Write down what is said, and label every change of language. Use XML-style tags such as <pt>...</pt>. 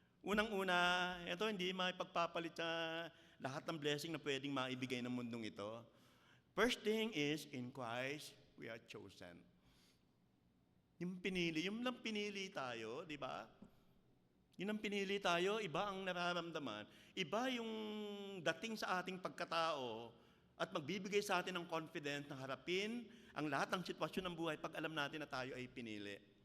<tl>Unang-una, ito hindi maipagpapalit sa lahat ng blessing na pwedeng maibigay ng mundong ito.</tl> <en>First thing is, in Christ, we are chosen.</en> <tl>Yung pinili, yung lang pinili tayo, di ba? Yun ang pinili tayo, iba ang nararamdaman. Iba yung dating sa ating pagkatao at magbibigay sa atin ng confidence na harapin ang lahat ng sitwasyon ng buhay pag alam natin na tayo ay pinili.</tl>